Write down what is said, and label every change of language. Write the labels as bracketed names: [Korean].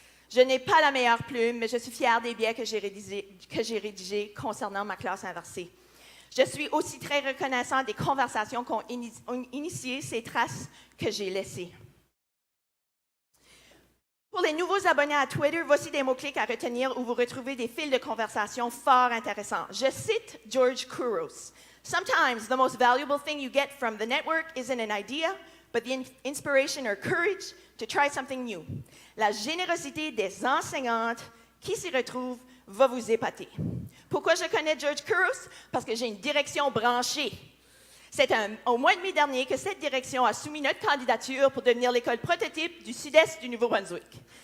[French] Je n'ai pas la meilleure plume, mais je suis fière des biais que j'ai rédigés concernant ma classe inversée. Je suis aussi très reconnaissante des conversations qui ont initié ces traces que j'ai laissées. Pour les nouveaux abonnés à Twitter, voici des mots-clics à retenir où vous retrouvez des fils de conversation fort intéressants. Je cite George Couros. [English] Sometimes the most valuable thing you get from the network isn't an idea, but the inspiration or courage to try something new. [French] La générosité des enseignantes qui s'y retrouvent va vous épater. Pourquoi je connais George Couros? Parce que j'ai une direction branchée. C'est au mois de mai dernier que cette direction a soumis notre candidature pour devenir l'école prototype du sud-est du Nouveau-Brunswick.